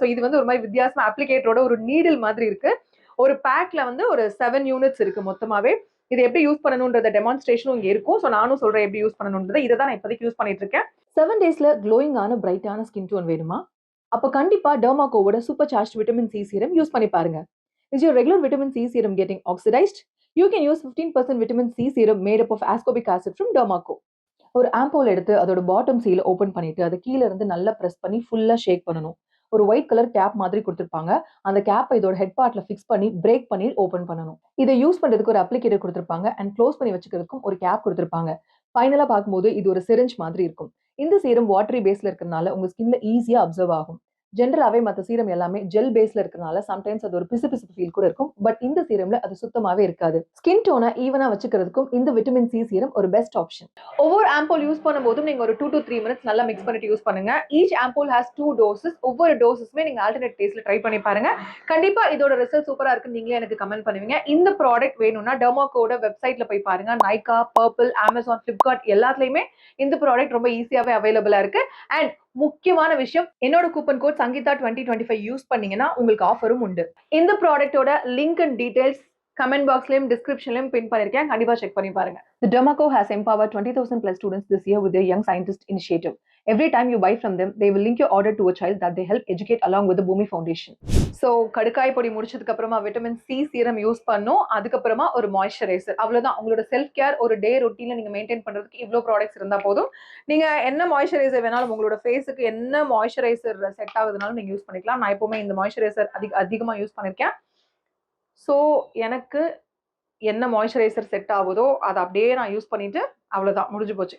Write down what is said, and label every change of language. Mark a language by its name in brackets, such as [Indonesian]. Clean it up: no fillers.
[Tamil] So இது வந்து ஒரு மாதிரி வித்தியாசமா அப்ளிகேட்டரோட ஒரு நீடில் மாதிரி இருக்கு. ஒரு பேக்ல வந்து ஒரு 7 யூனிட்ஸ் இருக்கு மொத்தமாவே. இது எப்படி யூஸ் பண்ணணும்ன்றத டெமான்ஸ்ட்ரேஷனும் இங்க இருக்கும். ஸோ நானும் சொல்றேன் எப்படி யூஸ் பண்ணணும்ன்றதை. இதை தான் நான் இப்போதைக்கு யூஸ் பண்ணிட்டு இருக்கேன். 7 டேஸ்ல க்ளோயிங்கான பிரைட்டான ஸ்கின் டோன் வேணுமா? அப்போ கண்டிப்பா டெர்மாகோவோட super charge vitamin C serum use பண்ணி பாருங்க. [English] Is your regular vitamin C serum getting oxidized? You can use 15% vitamin C serum made up of ascorbic acid from Dermaco. [Tamil] ஒரு ஆம்போல் எடுத்து அதோட பாட்டம் சீல ஓபன் பண்ணிட்டு அதை கீழே இருந்து நல்லா பிரஸ் பண்ணி ஃபுல்லா ஷேக் பண்ணணும். ஒரு ஒயிட் கலர் கேப் மாதிரி கொடுத்துருப்பாங்க. அந்த கேப்பை இதோட ஹெட் பார்ட்ல ஃபிக்ஸ் பண்ணி பிரேக் பண்ணி ஓபன் பண்ணணும். இதை யூஸ் பண்றதுக்கு ஒரு அப்ளிகேட்டர் கொடுத்துருப்பாங்க அண்ட் க்ளோஸ் பண்ணி வச்சுக்கிறதுக்கும் ஒரு கேப் கொடுத்துருப்பாங்க. ஃபைனலா பார்க்கும்போது இது ஒரு சிரிஞ்ச் மாதிரி இருக்கும். இந்த சீரம் வாட்டரி பேஸ்ல இருக்கிறதுனால உங்க ஸ்கின்ல ஈஸியா அப்சர்வ் ஆகும். ஜென்ரலாவே மற்ற சீரம் எல்லாமே ஜெல் பேஸ்ல இருக்கறனால சம்டைம்ஸ் அது ஒரு பிசுபிசுப்பு ஃபீல் கூட இருக்கும். பட் இந்த சீரம்ல அது சுத்தமாவே இருக்காது. ஸ்கின் டோனை ஈவனா வச்சுக்கிறதுக்கும் இந்த விட்டமின் சி சீரம் ஒரு பெஸ்ட் ஆப்ஷன். ஒவ்வொரு ஆம்போல் யூஸ் பண்ணும்போதும் நீங்க ஒரு 2 to 3 மினிட்ஸ் நல்லா மிக்ஸ் பண்ணிட்டு யூஸ் பண்ணுங்க. [English] Each ampoule has 2 doses. [Tamil] ஒவ்வொரு டோசஸுமே நீங்க ஆல்டர்னேட் டேஸ்ல ட்ரை பண்ணி பாருங்க. கண்டிப்பா இதோட ரிசல்ட் சூப்பரா இருக்குன்னு நீங்களே எனக்கு கமெண்ட் பண்ணுவீங்க. இந்த ப்ராடக்ட் வேணும்னா டெர்மாகோட வெப்சைட்ல போய் பாருங்க. நைகா, பர்பிள், அமேசான், பிளிப்கார்ட் எல்லாத்துலயுமே இந்த ப்ராடக்ட் ரொம்ப ஈஸியாவே அவைலபிளா இருக்கு. அண்ட் முக்கியமான விஷயம், என்னோட கூப்பன் கோட் சங்கீதா 2025 யூஸ் பண்ணீங்கன்னா உங்களுக்கு ஆஃபரும் உண்டு. இந்த ப்ராடக்ட்டோட லிங்க் அண்ட் டீடைல்ஸ் கமெண்ட் பாக்ஸ்லயும் டிஸ்கிரிப்ஷன்லயும் பின் பண்ணிருக்கேன். கண்டிப்பா செக் பண்ணி பாருங்க. [English] The Dermaco has empowered 20,000 plus students this year with their Young Scientist initiative. Every time you buy from them, they will link your order to a child that they help educate along with the Bhumi Foundation. [Tamil] So கடுக்காய் பொடி முடிச்சதுக்கு அப்புறமா vitamin C serum use பண்ணும். அதுக்கப்புறமா ஒரு moisturiser. அவ்வளவுதான். உங்களோட self care ஒரு டே ரொட்டீன்ல நீங்க மெயின்டைன் பண்றதுக்கு இவ்வளவு ப்ராடக்ட்ஸ் இருந்தா போதும். நீங்க என்ன மாய்ஸ்சரைசர் வேணாலும் உங்களோட ஃபேஸுக்கு என்ன மாய்ஸ்சரைசர் செட் ஆகுதுனாலும் நீங்க யூஸ் பண்ணிக்கலாம். நான் எப்பவுமே இந்த மாய்ஸ்சரைசர் அதிகமா யூஸ் பண்ணிருக்கேன். ஸோ எனக்கு என்ன மாய்ஸ்சரைசர் செட் ஆகுதோ அதை அப்படியே நான் யூஸ் பண்ணிட்டு அவ்வளவுதான், முடிஞ்சு போச்சு.